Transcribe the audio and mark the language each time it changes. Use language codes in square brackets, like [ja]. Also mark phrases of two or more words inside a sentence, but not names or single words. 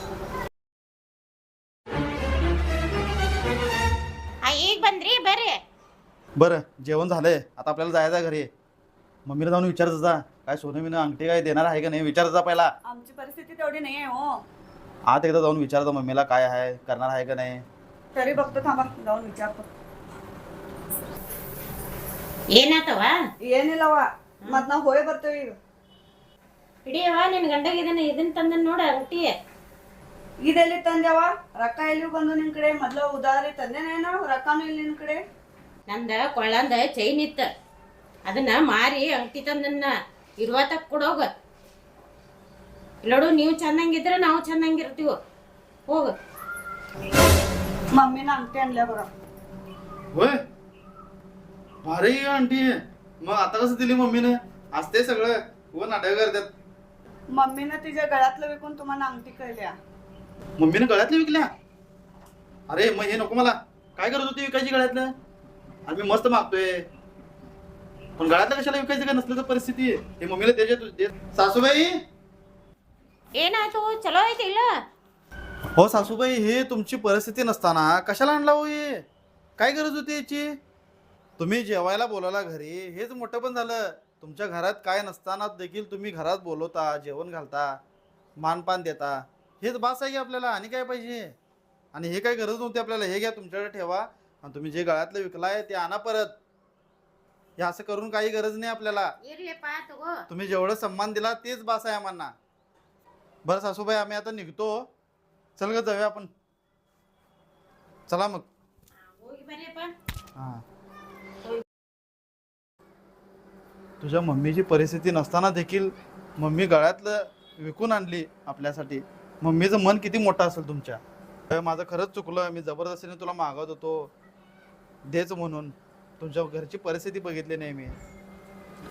[mr] आई बंद्री बरे. बरं, जेवण झालंय, आता आपल्याला जायचं आहे घरी. मम्मीला जाऊन विचारत जा, काय सोनं बिनं अंगठी काय देणार आहे का नाही, विचारत जा पहिला. आमची परिस्थिती तेवढी नाहीये हो. आत एकदा जाऊन विचारता मम्मीला काय आहे, करणार आहे का नाही. तरी बघतो, थांबा जाऊन विचारतो. [kn] ಏನಾತವ ಏನಿಲ್ಲವ ಮತ್ ನಾವ್ ಹೋಗಿ ಬರ್ತೇವೆ ಈಗ. ಹಿಡಿಯವ ನಿನ್ ಗಂಡಗ ಇದನ್ನ ತಂದ ನೋಡ ಅಂಗಟಿ. ಇದೆಲ್ಲಿ ತಂದೆವ? ರೊಕ್ಕ ಎಲ್ಲಿ ಬಂದು ನಿನ್ ಕಡೆ? ಮೊದ್ಲು ಉದಾರಿ ತಂದೆನೇನ, ರೊಕ್ಕನೂ ಇಲ್ಲಿ ನಿನ್ ಕಡೆ. ನಂದ ಕೊಳ್ಳಂದ ಚೈನ್ ಇತ್ತ, ಅದನ್ನ ಮಾರಿ ಅಂಗಟಿ ತಂದನ್ನ ಇರುವತ್ತಕ್ ಕೊಡೋಗ. ನೋಡು, ನೀವು ಚೆನ್ನಾಗಿದ್ರೆ ನಾವು ಚೆನ್ನಾಗಿರ್ತೀವಿ. ಹೋಗ. [mr] मम्मीनं अंगठी आणल्या बघा. होय, भारी आंटी. मग आता कसं दिली मम्मीने? असते सगळं व नाटक करतात. मम्मीनं तिच्या गळ्यातलं विकून तुम्हाला अंगठी कळल्या. मम्मीने गळ्यातल्या विकल्या? अरे मग हे नको मला. काय करत होती विकायची गळ्यातलं? आणि मी मस्त मागतोय, पण गळ्यातलं कशाला विकायचं? काय नसलं तर परिस्थिती हे मम्मीला त्याच्या सासूबाई. [kn] ಏನಾಯ್ತು? ಚಲೋ ಐತಿ ಇಲ್ಲ? [mr] हो सासूबाई, हे तुमची परिस्थिती नसताना कशाला आणला हो? हे काय गरज होती याची? तुम्ही जेवायला बोलवला घरी, हेच मोठं पण झालं. तुमच्या घरात काय नसताना देखील तुम्ही घरात बोलवता, जेवण घालता, मानपान देता, हेच बास आहे की आपल्याला. आणि काय पाहिजे? आणि हे काय गरज नव्हती आपल्याला. हे घ्या, तुमच्याकडे ठेवा, आणि तुम्ही जे गळ्यातलं विकलाय ते आणा परत. हे असं करून काही गरज नाही आपल्याला. [kn] ಇರ್ಲಿಪ್ಪ ತಗೋ. [mr] तुम्ही जेवढं सम्मान दिला तेच बास आहे आम्हाला. बरं सासूबाई, आम्ही आता निघतो. चल ग, जाऊया आपण. चला मग. [kn] ಹೋಗಿ ಬರ್ರಿಪ್ಪ. [mr] हा, तुझ्या मम्मीची परिस्थिती नसताना देखील मम्मी गळ्यातलं विकून आणली आपल्यासाठी. मम्मीचं मन किती मोठं असेल तुमच्या. माझं खरंच चुकलं. मी जबरदस्तीने तुला मागत होतो देच म्हणून. तुमच्या घरची परिस्थिती बघितली नाही मी.